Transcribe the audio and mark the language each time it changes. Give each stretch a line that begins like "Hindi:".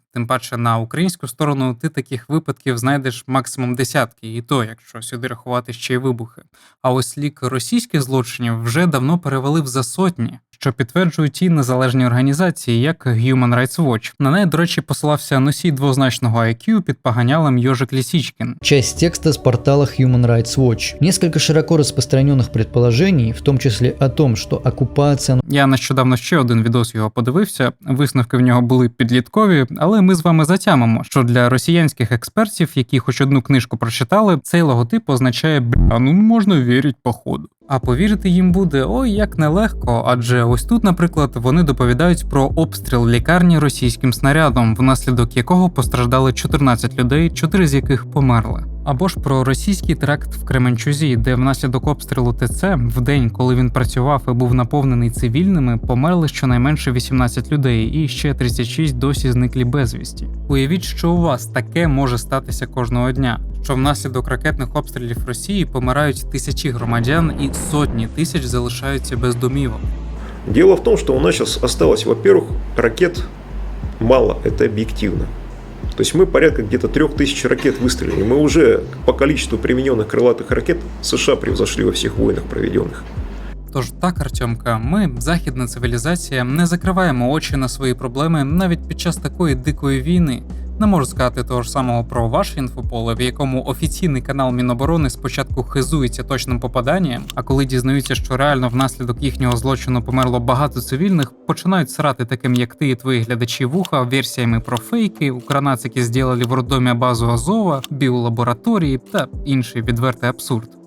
Ukrainian: Тим паче на українську сторону ти таких випадків знайдеш максимум десятки, і то, якщо сюди рахувати ще й вибухи. А ось лік російських злочинів вже давно перевалив за сотні. що підтверджують і незалежні організації, як Human Rights Watch. На неї, до речі, посилався носій двозначного IQ під поганялом Йожик Лисичкин.
Russian: Часть текста с портала Human Rights Watch. Несколько широко распространенных предположений, в том числе о том, что оккупация...
Ukrainian: Я нещодавно ще один відос його подивився, висновки в нього були підліткові, але ми з вами затямимо, що для росіянських експертів, які хоч одну книжку прочитали, цей логотип означає «бля, ну можна вірить походу». А повірити їм буде ой як нелегко, адже ось тут, наприклад, вони доповідають про обстріл лікарні російським снарядом, внаслідок якого постраждали 14 людей, 4 з яких померли. Або ж про російський теракт в Кременчузі, де внаслідок обстрілу ТЦ, в день, коли він працював і був наповнений цивільними, померли щонайменше 18 людей і ще 36 досі зниклі безвісті. Уявіть, що у вас таке може статися кожного дня, що внаслідок ракетних обстрілів Росії помирають тисячі громадян і сотні тисяч залишаються без домівок.
Russian: Дело в том, что у нас сейчас осталось, во-первых, ракет мало, это объективно. То есть мы порядка где-то 3000 ракет выстрелили. Мы уже по количеству примененных крылатых ракет США превзошли во всех войнах проведенных.
Ukrainian: Тож так, Артемка, ми, західна цивілізація, не закриваємо очі на свої проблеми навіть під час такої дикої війни. Не можу сказати того ж самого про ваше інфополе, в якому офіційний канал Міноборони спочатку хизується точним попаданням, а коли дізнаються, що реально внаслідок їхнього злочину померло багато цивільних, починають срати таким, як ти і твої глядачі вуха, версіями про фейки, укранацики зробили в роддомі базу Азова, біолабораторії та інший відвертий абсурд.